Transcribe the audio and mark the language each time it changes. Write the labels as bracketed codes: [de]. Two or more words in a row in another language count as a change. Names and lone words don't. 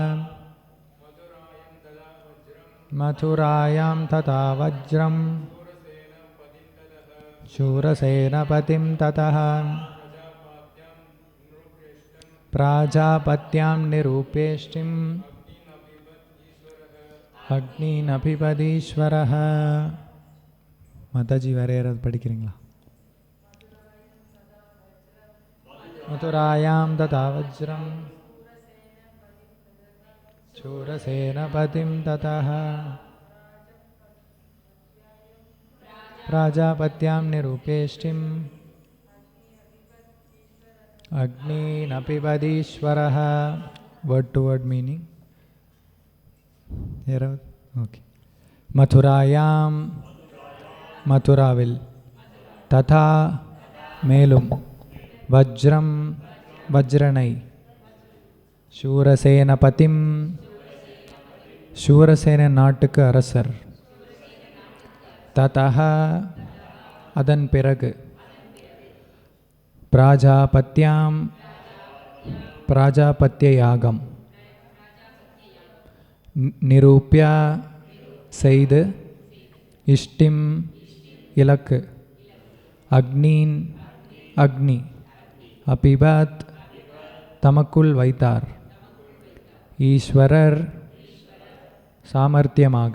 [sa] मथुरायां तथा वज्रं शूरसेनपतिं ततः प्राजापत्यां निरूप्येष्टिम् अग्निनपीबदीश्वरः। [ta] माताजी வேற யாராவது படிக்கிறீங்களா? [sa] मथुरायां तथा वज्रं शूरसेनपतिं ततः प्राजापत्यां निरूप्येष्टिम् अग्निनपीबदीश्वरः. [en] word to word meaning. okay. [ta] मथुरायां मथुराविल, तथा மேலும், वज्रम वज्रனை, शूरसेनपतिं சூரசேன நாட்டுக்கு அரசர். ததஹ அதன் பிறகு பிராஜாபத்திய யாகம் நிரூப்ய செய்து இஷ்டிம் இலக்கு அக்னீன் அக்னி அபிபத் தமக்குள் வைத்தார் ஈஸ்வரர் சாமர்த்தியமாக.